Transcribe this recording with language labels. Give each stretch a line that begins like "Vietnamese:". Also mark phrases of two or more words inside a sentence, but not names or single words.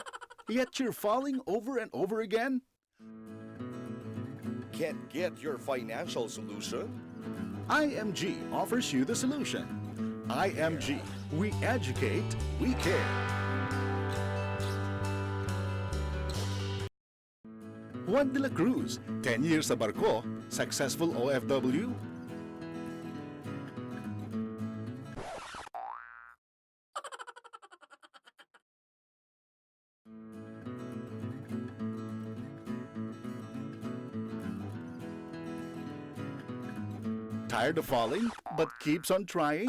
English: Yet you're falling over and over again? Can't get your financial solution? IMG offers you the solution. IMG, we educate, we care. Juan de la Cruz, 10 years
Cebuano: sa barko,
English: successful OFW. Tired of falling, but keeps on trying?